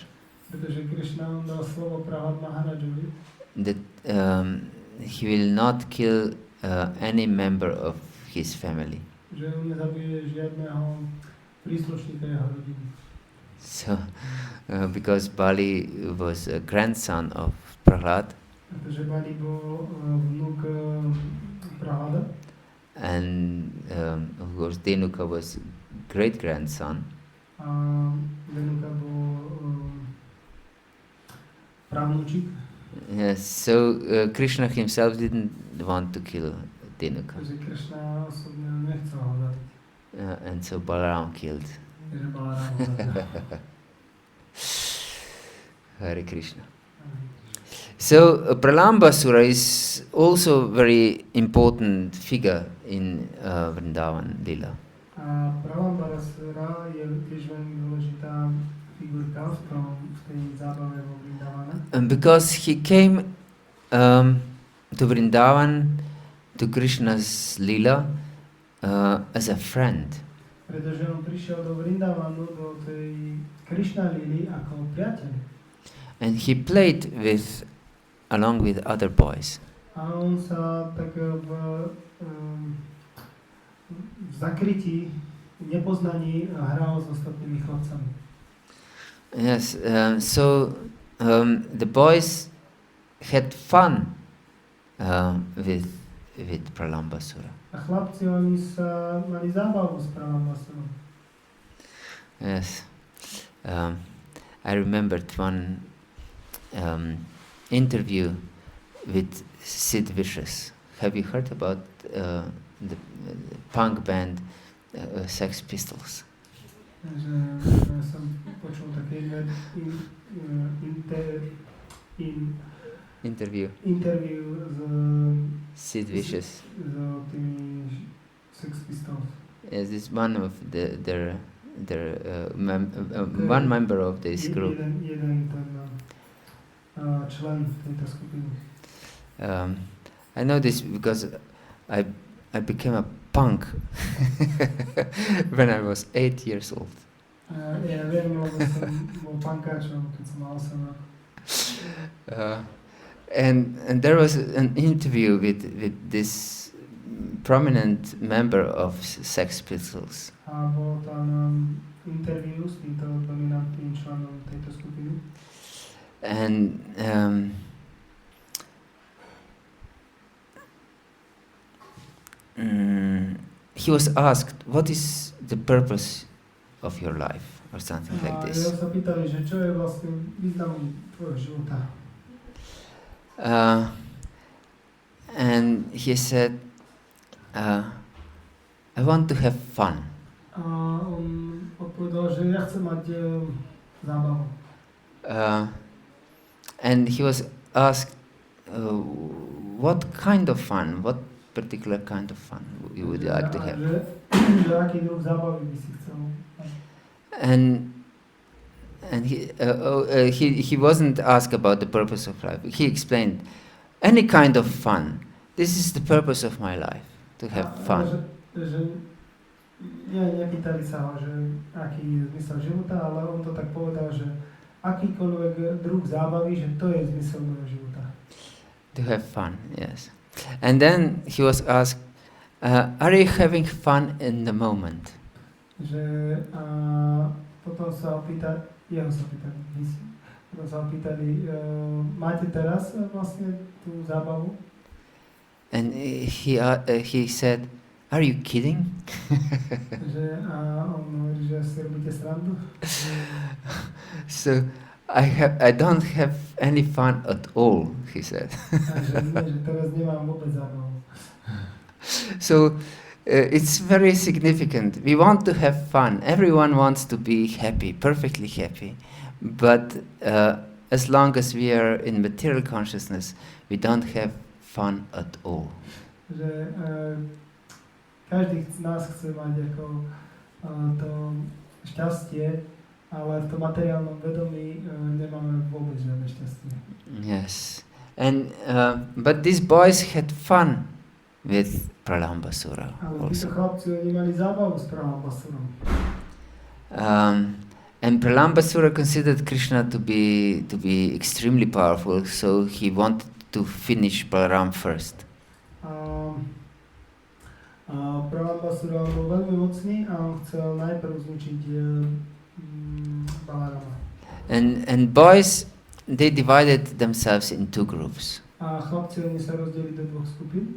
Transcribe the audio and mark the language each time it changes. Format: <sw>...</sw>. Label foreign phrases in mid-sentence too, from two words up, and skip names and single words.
<sk>Pretože Krishna on dal slovo Prahlad Maharajovi.</sk> <en>That he will not kill any member of his family.</en> <sk>Že on nezabije žiadneho príslušníka jeho rodiny.</sk> <en>So, because Bali was a grandson of Prahlad.</en> <sk>Pretože Bali bol vnúk Prahlada.</sk> <en>And of course Dhenuka was great grandson.</en> <sk>A Dhenuka bol právnučík.</sk> <en>Yes, so Krishna himself didn't want to kill Dhenuka.</en> <sk>Takže Krishna osobne nechcel ho zabiť.</sk> <en>And so Balarāma killed.</en> <sk>Takže Balarāma zabil. Hare Krishna.</sk> <en>So Pralambasura is also very important figure in Vrindavan Lila.</en> <sk>A Pralambasura je tiež veľmi dôležitá figurka v tej zábave vo Vrindavane.</sk> <en>And because he came to Vrindavan, to Krishna's Lila, as a friend.</en> <sk>Pretože on prišiel do Vrindavanu, do tej Krishna Lily ako priateľ.</sk> <en>And he played along with other boys.</en> <sk>A on sa tak v zakrytí, nepoznaní hral s ostatnými chlapcami.</sk> <en>Yes, so the boys had fun with Pralambasura.</en> <sk>A chlapci, oni sa mali zábavu s Pralambasurom.</sk> <en>Yes, I remembered one interview with Sid Vicious. Have you heard about the punk band Sex Pistols?</en> <sk>Takže som počul také Interview s Sid Vicious. tými Sex Pistols.</sk> <en>Yes, this one of one member of this group.</en> <sk>Jeden člen tejto skupiny.</sk> <en>I know this because I became a punk when I was 8 years old.</en> <sk>Ja viem, lebo som bol punkáčom, keď som mal 8 rokov.</sk> <en>And there was an interview with this prominent member of Sex Pistols.</en> <sk>A bol tam interview s týmto dominantným členom tejto skupiny.</sk> <en>And he was asked, what is the purpose of your life or something like</en> <sk>A</sk> <en>this.</en> <sk>jeho sa pýtali, že čo je vlastne význam tvojho života.</sk> <en>And he said, I want to have fun.</en> <sk>A on odpovedal, že ja chcem mať zábavu.</sk> <en>And he was asked, what kind of fun, what particular kind of fun you would like to have?</en> <sk>Že aký druh zábavy by si chcel.</sk> <en>And he wasn't asked about the purpose of life. He explained, any kind of fun. This is the purpose of my life, to have fun.</en> <sk>Nepýtali sa ho, že aký je zmysel života, ale on to tak povedal, že akýkoľvek druh zábavy, že to je zmysel môjho života.</sk> <en>To have fun, yes. And then he was asked, are you having fun in the moment?</en> <sk>Že potom sa opýtali, máte teraz vlastne tú zábavu?</sk> <en>And he said, are you kidding?</en> <sk>Že on hovorí, že si robíte srandu.</sk> <en>So I don't have any fun at all, he said.</en> <sk>Že teraz nemám vôbec zábavu.</sk> <en>So it's very significant. We want to have fun. Everyone wants to be happy, perfectly happy. But as long as we are in material consciousness, we don't have fun at all.</en> <sk>Že každý z nás chce mať ako to šťastie, ale v tom materiálnom vedomí nemáme vôbec žiadne šťastie.</sk> <en>Yes. And but these boys had fun with Pralambasura also. And Pralambasura considered Krishna to be extremely powerful, so he wanted to finish Balarāma first.</en> <sk>Pralambasura bol veľmi mocný a on chcel najprv zničiť Balarāma.</sk> <en>And boys, they divided themselves in two groups.</en> <sk>A chlapci oni sa rozdelili do dvoch skupín.</sk>